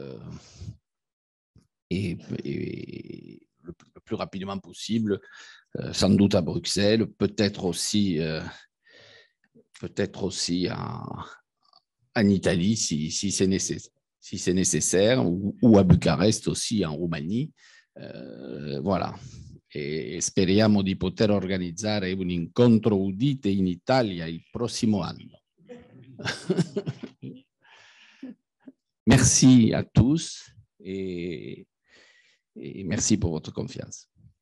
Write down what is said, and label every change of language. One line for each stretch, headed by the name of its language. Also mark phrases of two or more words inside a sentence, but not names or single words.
French: le plus rapidement possible, sans doute à Bruxelles, peut-être aussi en Italie si c'est nécessaire, ou à Bucarest aussi, en Roumanie. Voilà.
Italian: E speriamo di poter organizzare un incontro Udite in Italia il prossimo anno.
French: Merci à tous et merci pour votre confiance.